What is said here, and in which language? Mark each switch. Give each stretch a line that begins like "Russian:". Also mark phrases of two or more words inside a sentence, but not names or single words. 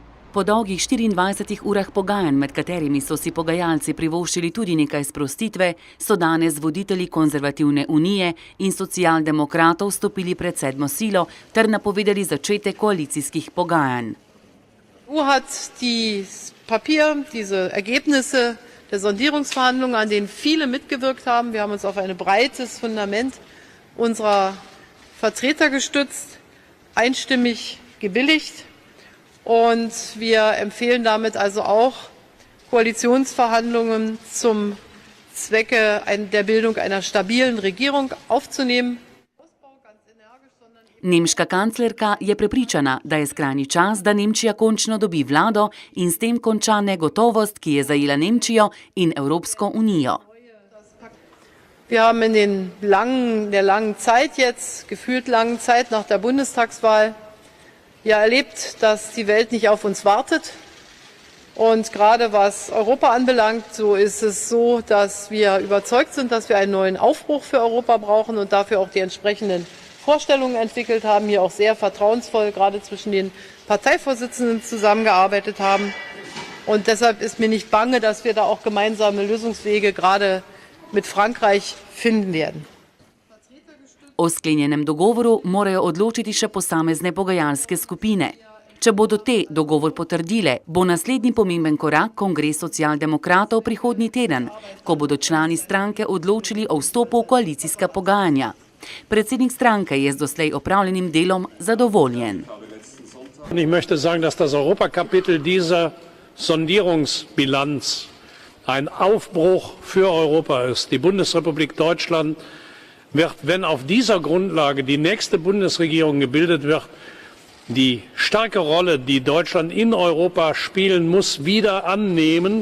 Slovenian: Po dolgih 24 urah pogajanj, med katerimi so si pogajalci privoščili tudi nekaj sprostitve, so danes voditelji Konzervativne unije in socialdemokratov stopili pred sedmo silo ter napovedali začetek koalicijskih pogajanj.
German: Die EU hat dieses Papier, diese Ergebnisse der Sondierungsverhandlungen, an denen viele mitgewirkt haben. Wir haben uns auf ein breites Fundament unserer Vertreter gestützt, einstimmig gebilligt. Und wir empfehlen damit also auch Koalitionsverhandlungen zum Zwecke der Bildung einer stabilen Regierung aufzunehmen.
Slovenian: Nemška kanclerka je prepričana, da je skrajni čas, da Nemčija končno dobi vlado in s tem konča negotovost, ki je zajela Nemčijo in Evropsko unijo.
German: Wir haben in der langen Zeit jetzt, gefühlt langen Zeit nach der Bundestagswahl, erlebt, dass die Welt nicht auf uns wartet. Und gerade was Europa anbelangt, so ist es so, dass wir überzeugt sind, dass wir einen neuen Aufbruch für Europa brauchen und dafür auch die entsprechenden Vorstellungen entwickelt haben, hier auch sehr vertrauensvoll gerade zwischen den Parteivorsitzenden zusammengearbeitet haben. Und deshalb ist mir nicht bange, dass wir da auch gemeinsame Lösungswege gerade mit Frankreich finden werden.
Slovenian: O sklenjenem dogovoru morajo odločiti še posamezne pogajalske skupine. Če bodo te dogovor potrdile, bo naslednji pomemben korak Kongres socialdemokratov prihodnji teden, ko bodo člani stranke odločili o vstopu v koalicijska pogajanja. Predsednik stranke je z doslej opravljenim delom zadovoljen.
German: Ich möchte sagen, dass das Europakapitel dieser Sondierungsbilanz ein Aufbruch für Europa ist. Die Bundesrepublik Deutschland wird, wenn auf dieser Grundlage die nächste Bundesregierung gebildet wird, die starke Rolle, die Deutschland in Europa spielen muss, wieder annehmen.